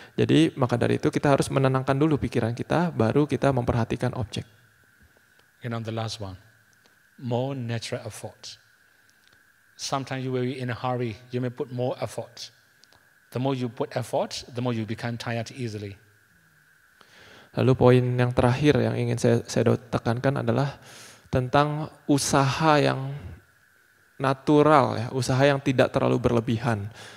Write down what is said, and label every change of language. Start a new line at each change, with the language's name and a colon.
Indonesian: Jadi maka dari itu kita harus menenangkan dulu pikiran kita, baru kita memperhatikan objek.
English: And on the last one, more natural effort. Sometimes you will be in a hurry, you may put more effort. The more you put effort, the more you become tired easily.
Indonesian: Lalu poin yang terakhir yang ingin saya tekankan adalah tentang usaha yang natural ya, usaha yang tidak terlalu berlebihan.